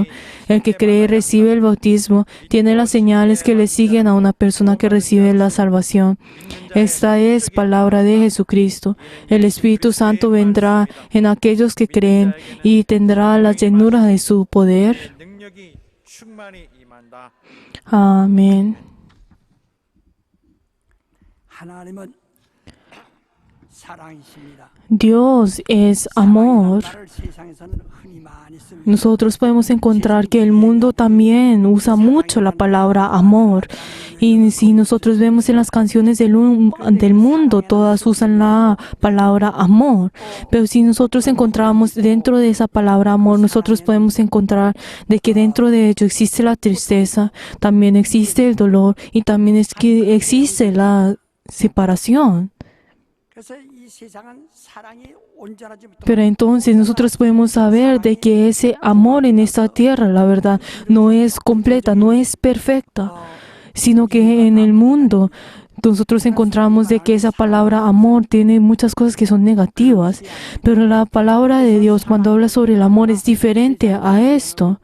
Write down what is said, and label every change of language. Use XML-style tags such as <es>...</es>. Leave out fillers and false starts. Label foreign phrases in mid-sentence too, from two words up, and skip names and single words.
<es>El que cree y recibe el bautismo tiene las señales que le siguen a una persona que recibe la salvación. Esta es palabra de Jesucristo. El Espíritu Santo vendrá en aquellos que creen y tendrá la llenura de su poder. Amén.</es> <ko>하나님은 사랑이십니다.</ko> <es>Dios es amor.</es> <ko>말을 세상에서는 흔히 많이 씁니다.</ko> <es>Nosotros podemos encontrar que el mundo también usa mucho la palabra amor. Y si nosotros vemos en las canciones del mundo, todas usan la palabra amor. Pero si nosotros encontramos dentro de esa palabra amor, nosotros podemos encontrar de que dentro de ello existe la tristeza, también existe el dolor y también existe la separación.</es> <ko>그래서 이 세상은 사랑이 온전하지 못하고</ko> <es>Pero entonces nosotros podemos saber de que ese amor en esta tierra, la verdad, no es completa, no es perfecta, sino que en el mundo nosotros encontramos de que esa palabra amor tiene muchas cosas que son negativas, pero la palabra de Dios cuando habla sobre el amor es diferente a esto.</es>